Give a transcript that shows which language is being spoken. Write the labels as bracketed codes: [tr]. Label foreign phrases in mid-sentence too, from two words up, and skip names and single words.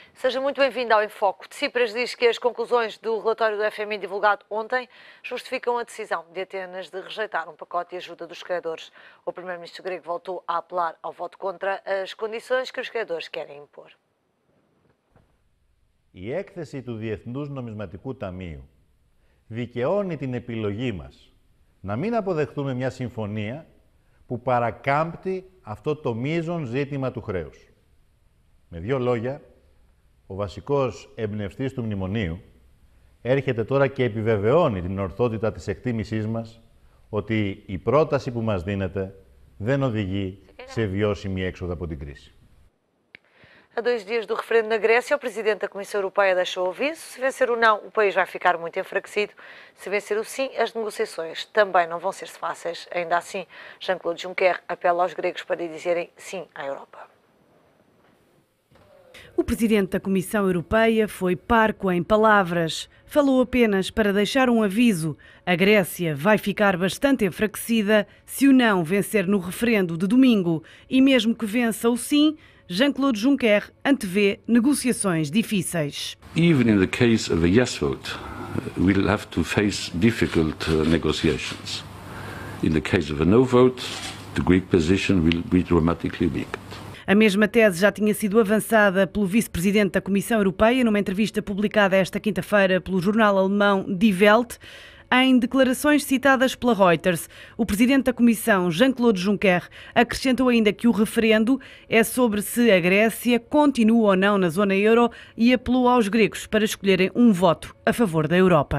[pt] Seja muito bem-vindo ao Enfoque. Tsipras diz que as conclusões do relatório do FMI divulgado ontem justificam a decisão de Atenas de rejeitar um pacote de ajuda dos credores. O primeiro-ministro grego voltou a apelar ao voto contra as condições que os credores querem impor. [el] Η έκθεση του Διεθνούς Νομισματικού Ταμείου δικαιώνει την επιλογή μας να μην αποδεχτούμε μια συμφωνία που παρακάμπτει αυτό το μείζον ζήτημα του χρέους. Με δύο λόγια, ο βασικός εμπνευστής του μνημονίου έρχεται τώρα και επιβεβαιώνει την ορθότητα της εκτίμησής μας ότι η πρόταση που μας δίνεται δεν οδηγεί σε βιώσιμη έξοδο από την κρίση. [pt] A 2 dias do referendo na Grécia, o presidente da Comissão Europeia deixou aviso. Se vencer o não, o país vai ficar muito enfraquecido. Se vencer o sim, as negociações também não vão ser fáceis. Ainda assim, Jean-Claude Juncker apela aos gregos para dizerem sim à Europa. O presidente da Comissão Europeia foi parco em palavras. Falou apenas para deixar um aviso. A Grécia vai ficar bastante enfraquecida se o não vencer no referendo de domingo. E mesmo que vença o sim, Jean-Claude Juncker antevê negociações difíceis. [en] Even in the case of a yes vote, we'll have to face difficult negotiations. In the case of a no vote, the Greek position will be dramatically weakened. [pt] A mesma tese já tinha sido avançada pelo vice-presidente da Comissão Europeia numa entrevista publicada esta quinta-feira pelo jornal alemão Die Welt. Em declarações citadas pela Reuters, o presidente da Comissão, Jean-Claude Juncker, acrescentou ainda que o referendo é sobre se a Grécia continua ou não na zona euro e apelou aos gregos para escolherem um voto a favor da Europa.